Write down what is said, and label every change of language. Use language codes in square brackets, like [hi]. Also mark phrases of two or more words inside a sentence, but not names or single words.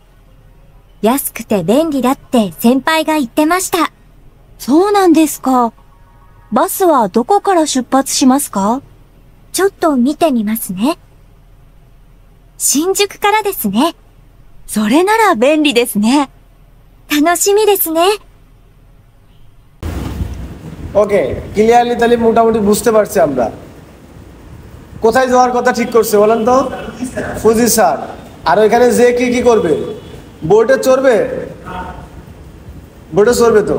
[ja] 安くて便利だって先輩が言ってました。そうなんですか。バスはどこから出発しますか？ちょっと見てみますね。新宿からですね。それなら便利ですね。楽しみですね。 [bn] ওকে, ক্লিয়ারলি তাহলে মোটামুটি বুঝতে পারছি আমরা কোথায় যাওয়ার কথা ঠিক করছে বলেন তো? ফুজি স্যার। আর ওইখানে যে কি কি করবে? বোটে চড়বে? বোটে চড়বে তো?